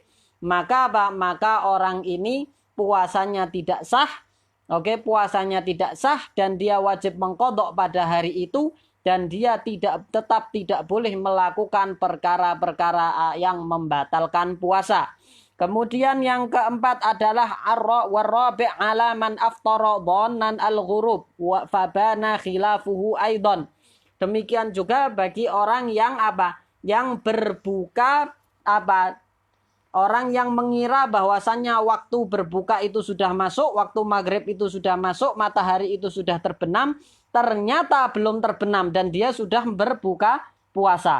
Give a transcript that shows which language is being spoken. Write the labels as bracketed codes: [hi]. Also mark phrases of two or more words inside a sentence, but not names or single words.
[id] Maka orang ini puasanya tidak sah. Puasanya tidak sah dan dia wajib mengqadha pada hari itu, dan dia tetap tidak boleh melakukan perkara-perkara yang membatalkan puasa. Kemudian yang keempat adalah [ar] والرابع على من أفطر ظانا الغروب فبان خلافه أيضا. [id] Demikian juga bagi orang yang berbuka orang yang mengira bahwasannya waktu berbuka itu sudah masuk, waktu maghrib itu sudah masuk, matahari itu sudah terbenam, ternyata belum terbenam dan dia sudah berbuka puasa.